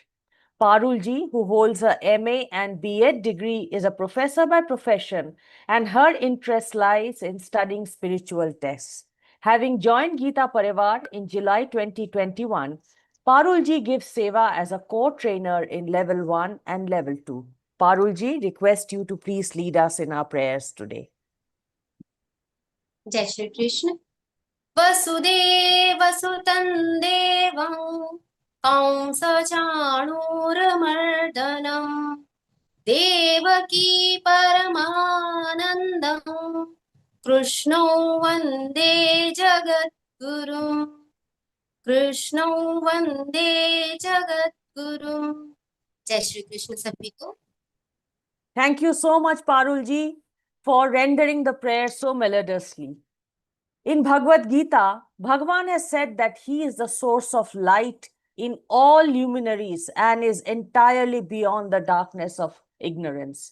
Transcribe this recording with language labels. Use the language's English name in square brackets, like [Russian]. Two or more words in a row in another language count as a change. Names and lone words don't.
[English] Parul ji, who holds a MA and B.Ed degree, is a professor by profession, and her interest lies in studying spiritual texts. Having joined Geeta Pariwar in July 2021, Parul ji gives seva as a core trainer in level 1 and level 2. Parul ji, request you to please lead us in our prayers today. [Hindi] जय श्री कृष्ण [Sanskrit] वसुदेवसुतं देवं कंसचाणूरमर्दनं देवकी परमानन्दं कृष्णो वन्दे जगद्गुरुं कृष्णो वन्दे जगद्गुरुं [Hindi] जय श्री कृष्ण सभी को [English] Thank you so much, Parul ji, for rendering the prayer so melodiously. In Bhagavad Gita, Bhagavan has said that he is the source of light in all luminaries and is entirely beyond the darkness of ignorance.